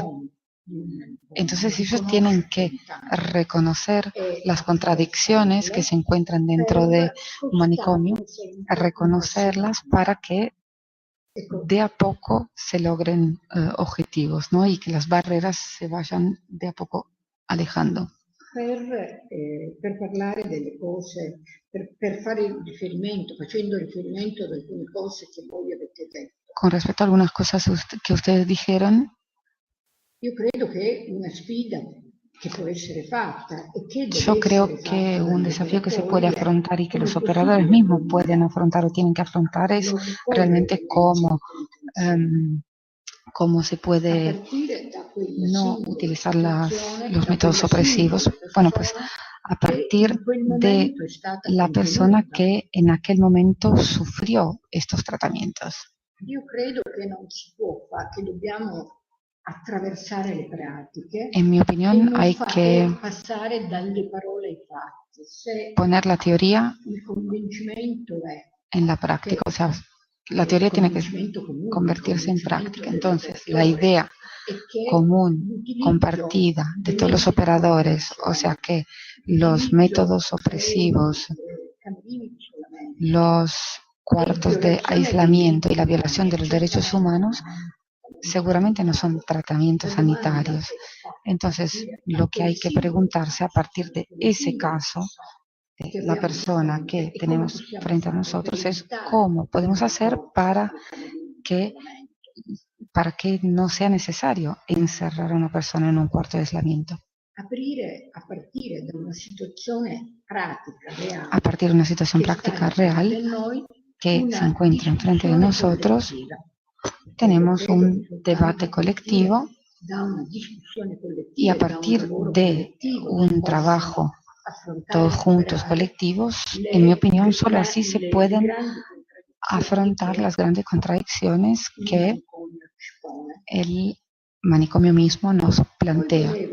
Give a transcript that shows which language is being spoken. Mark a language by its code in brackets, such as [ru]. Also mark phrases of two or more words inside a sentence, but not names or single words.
[es] Entonces ellos tienen que reconocer las contradicciones que se encuentran dentro de un manicomio, reconocerlas para que de a poco se logren objetivos, ¿no? Y que las barreras se vayan de a poco alejando. [it] Per parlare delle cose, per fare riferimento, facendo riferimento ad alcune cose che voi avete detto. [es] Con respecto a algunas cosas que ustedes dijeron, [it] io credo che una sfida che può essere fatta e che [es] yo creo que un desafío que se puede afrontar y que los operadores mismos pueden afrontar o tienen que afrontar es realmente cómo se puede no utilizar los métodos opresivos. Bueno, pues a partir de la persona que en aquel momento sufrió estos tratamientos. [it] Io credo che non si può fare, che dobbiamo attraversare le pratiche. [es] En mi opinión, hay que [it] passare dalle parole ai fatti. [es] poner la teoría [it] Il convincimento è [es] en la práctica, o sea, la teoría tiene que convertirse en práctica. Entonces, la idea común, compartida de todos los operadores, o sea que los métodos opresivos, los cuartos de aislamiento y la violación de los derechos humanos seguramente no son tratamientos sanitarios. Entonces, lo que hay que preguntarse a partir de ese caso, de la persona que tenemos frente a nosotros, es cómo podemos hacer para que no sea necesario encerrar a una persona en un cuarto de aislamiento. [it] Aprire a partire da una situazione pratica, reale. [es] A partir de una situación práctica real que se encuentra enfrente de nosotros, tenemos un debate colectivo y a partir de un trabajo todos juntos, colectivos, en mi opinión, solo así se pueden afrontar las grandes contradicciones que el manicomio mismo nos plantea.